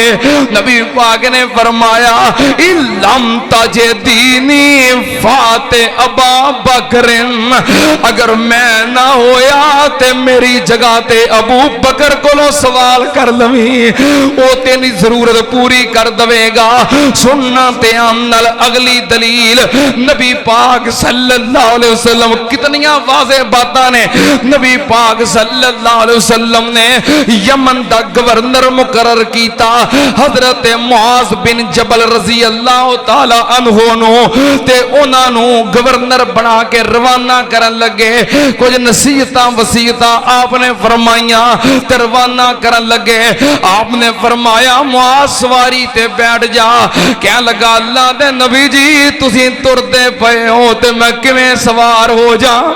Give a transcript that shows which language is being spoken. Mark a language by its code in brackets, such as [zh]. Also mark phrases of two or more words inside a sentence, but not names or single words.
[pa] نبی پاک نے فرمایا [ar] إن لم تجديني فأتي أبا بكر, [pa] اگر میں نا ہویا تے میری جگہ تے ابو بکر کولوں سوال کر لوی، وہ تیری ضرورت پوری کر دوے گا. سننا تے آمنل اگلی دلیل نبی پاک [ar] صلى الله عليه وسلم [pa] کتنیاں واضح باتاں نے. نبی پاک [ar] صلى الله عليه وسلم [pa] نے یمن دا گورنر مقرر کیتا حضرت معاذ بن جبل [ar] رضي الله تعالى عنه [pa] نوں تے اُنہاں نوں گورنر بنا کے روانہ کرن لگے. کچھ نصیحتاں وصیتاں آپ نے فرمائیاں تے روانہ کرن لگے. آپ نے فرمایا معاذ سواری تے بیٹھ جا. کہہ لگا اللہ دے نبی جی تسی ٹردے پئے ہو تے میں کویں سوار ہو جا.